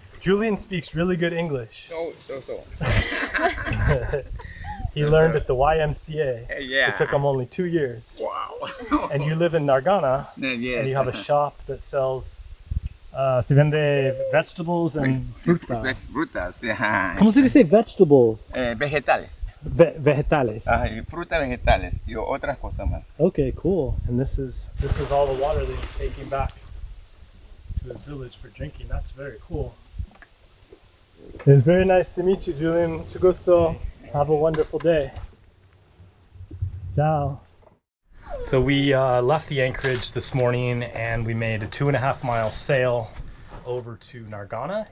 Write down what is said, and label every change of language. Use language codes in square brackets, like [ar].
[en] Julian speaks really good English. Oh, so. He learned at the YMCA. Yeah. It took him only 2 years. Wow. And you live in Nargana, Yes. and you have a shop that sells [es] se vende [en] vegetables and fruta. [es] Frutas, yeah. ¿Cómo se dice vegetables? Vegetales. Vegetales. Y frutas vegetales y otras cosas más. [en] Okay, cool. And this is all the water that he's taking back to his village for drinking. That's very cool. It's very nice to meet you, Julian. [es] Mucho gusto. [en] Have a wonderful day. Ciao. So we left the anchorage this morning and we made a 2.5 mile sail over to Nargana.